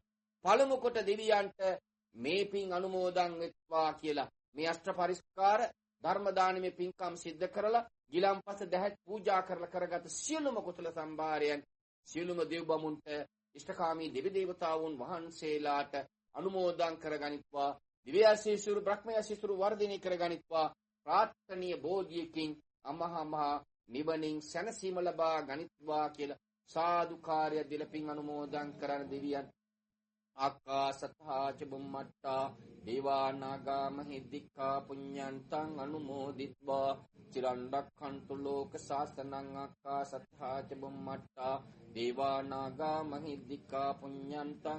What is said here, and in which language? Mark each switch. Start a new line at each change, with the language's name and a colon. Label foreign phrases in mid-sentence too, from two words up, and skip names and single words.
Sinhala: පළමු කොට දෙවියන්ට මේ පින් අනුමෝදන් වෙත්වා කියලා මේ අෂ්ට පරිස්කාර ධර්ම දානමේ පින්කම් සිද්ධ කරලා ගිලම්පස දැහැත් පූජා කරලා කරගත් සියලුම කුසල සම්භාරයන් සියලුම දෙව් බමුණුන්ට ඉෂ්ඨකාමී දෙවි දේවතාවුන් වහන්සේලාට අනුමෝදන් කරගනිත්වා. දිව්‍යාශීසුරු බ්‍රහ්මයාශීසුරු වර්ධනය කරගනිත්වා. ප්‍රාර්ථනීය බෝධියකින් අමහා නිවනින් සැනසීම ලබා ගනිත්වා කියලා සාදුකාරය දීලා පින් අනුමෝදන් කරන දෙවියන්
Pali: ආකාසත්තා ච බුම්මට්ටා දේවා නාග මහිද්దికා පුඤ්ඤන්තං අනුමෝදිත්වා චිරන් රක්ඛන්තු ලෝක සාසනං ආකාසත්තා ච බුම්මට්ටා දේවා නාග මහිද්దికා පුඤ්ඤන්තං